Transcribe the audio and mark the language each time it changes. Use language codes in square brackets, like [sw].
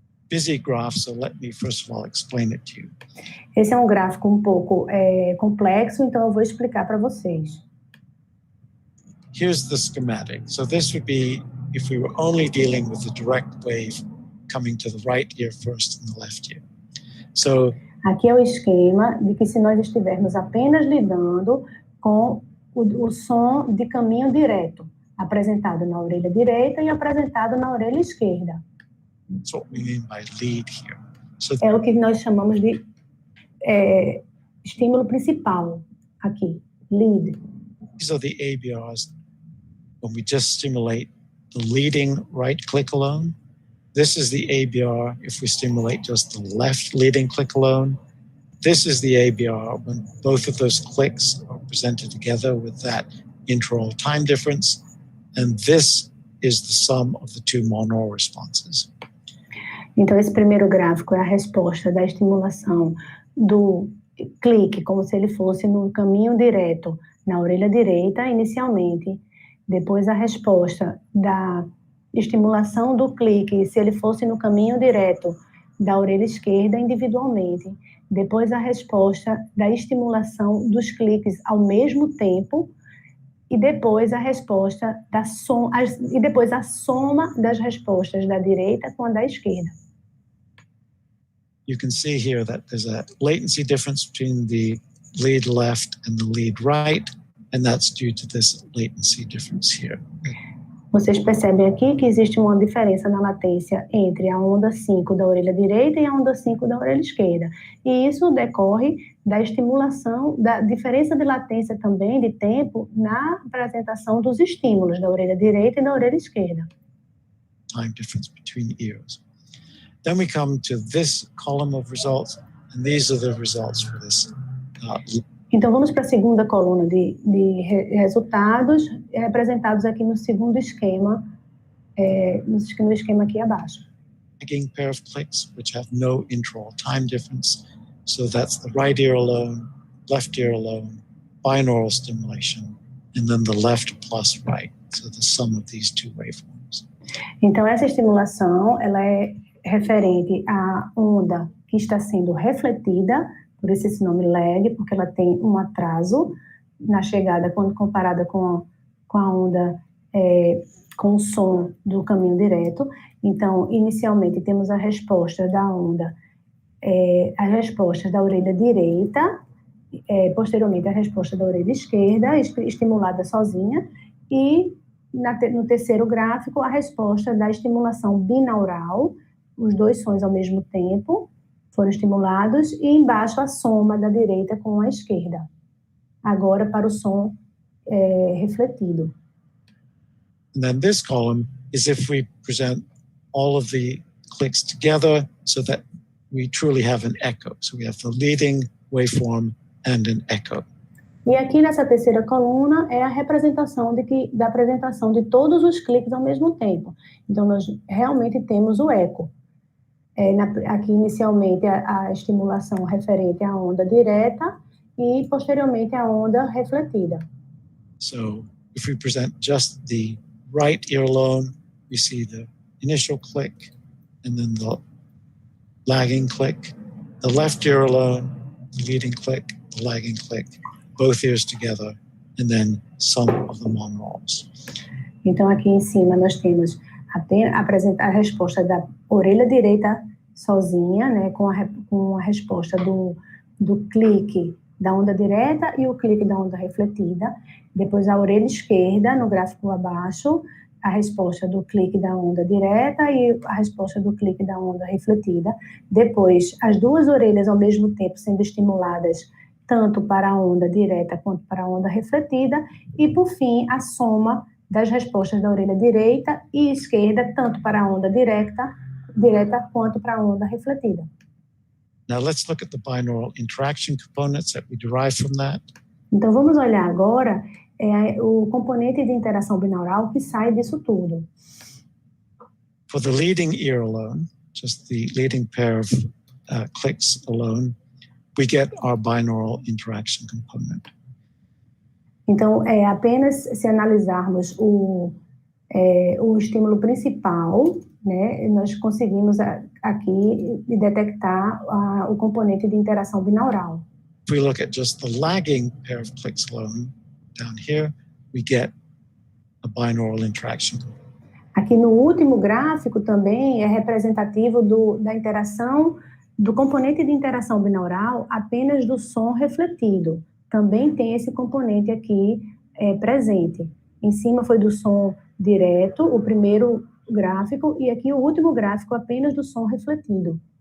[en] Busy graph, so let me first of all explain it to you. [pt] Esse é um gráfico um pouco complexo, então eu vou explicar para vocês. [en] Here's the schematic. So this would be if we were only dealing with the direct wave coming to the right ear first and the left ear. So [pt] aqui é o esquema de que se nós estivermos apenas lidando com o som de caminho direto, apresentado na orelha direita e apresentado na orelha esquerda. [en] that's what we mean by lead here. So [pt] É o que nós chamamos de estímulo principal aqui, lead. [en] these are the ABRs when we just stimulate the leading right click alone. This is the ABR if we stimulate just the left leading click alone. This is the ABR when both of those clicks are presented together with that intraoral time difference. And this is the sum of the two monaural responses. [pt] Então, esse primeiro gráfico é a resposta da estimulação do clique, como se ele fosse no caminho direto na orelha direita, inicialmente. Depois, a resposta da estimulação do clique, se ele fosse no caminho direto da orelha esquerda, individualmente. Depois, a resposta da estimulação dos cliques ao mesmo tempo. E depois, a resposta e depois a soma das respostas da direita com a da esquerda. [en] You can see here that there's a latency difference between the lead left and the lead right, and that's due to this latency difference here. [pt] Vocês percebem aqui que existe uma diferença na latência entre a onda 5 da orelha direita e a onda 5 da orelha esquerda. E isso decorre da estimulação, da diferença de latência também, de tempo, na apresentação dos estímulos da orelha direita e da orelha esquerda. [en] Time difference between ears. Then we come to this column of results, and these are the results for this. [pt] Então, vamos para a segunda coluna de resultados, representados aqui no segundo esquema, no esquema aqui abaixo. [en] Lagging pair of clicks, which have no intraoral time difference. So that's the right ear alone, left ear alone, binaural stimulation, and then the left plus right. So the sum of these two waveforms. [pt] Então, essa estimulação, ela é referente à onda que está sendo refletida, por isso esse nome lag, porque ela tem um atraso na chegada quando comparada com a onda, com o som do caminho direto. Então, inicialmente temos a resposta da onda, as respostas da orelha direita, posteriormente a resposta da orelha esquerda, estimulada sozinha, e no terceiro gráfico a resposta da estimulação binaural, os dois sons ao mesmo tempo foram estimulados, e embaixo a soma da direita com a esquerda, agora para o som refletido. [en] And then this column is if we present all of the clicks together so that we truly have an echo. So we have the leading waveform and an echo. [pt] E aqui nessa terceira coluna é a representação da apresentação de todos os cliques ao mesmo tempo. Então, nós realmente temos o eco. Aqui, inicialmente, a estimulação referente à onda direta, e posteriormente a onda refletida. [en] So if we present just the right ear alone, we see the initial click and then the lagging click. The left ear alone, the leading click, the lagging click, both ears together, and then some of the monauls. [pt] Então aqui em cima nós temos apresentar a resposta da orelha direita sozinha, né, com a resposta do clique da onda direta e o clique da onda refletida. Depois a orelha esquerda, no gráfico abaixo, a resposta do clique da onda direta e a resposta do clique da onda refletida. Depois, as duas orelhas ao mesmo tempo sendo estimuladas tanto para a onda direta quanto para a onda refletida. E, por fim, a soma das respostas da orelha direita e esquerda, tanto para a onda direta quanto para a onda refletida. [en] Now let's look at the binaural interaction components that we derive from that. [pt] Então, vamos olhar agora o componente de interação binaural que sai disso tudo. [en] For the leading ear alone, just the leading pair of clicks alone, we get our binaural interaction component. [pt] Então, apenas se analisarmos o estímulo principal, né, nós conseguimos aqui detectar o componente de interação binaural. If we look at just the lagging pair of clicks alone, down here, we get a binaural interaction. Aqui no último gráfico também é representativo da interação, do componente de interação binaural apenas do som refletido. Também tem esse componente aqui presente. Em cima foi do som direto, o primeiro gráfico, e aqui o último gráfico apenas do som refletido.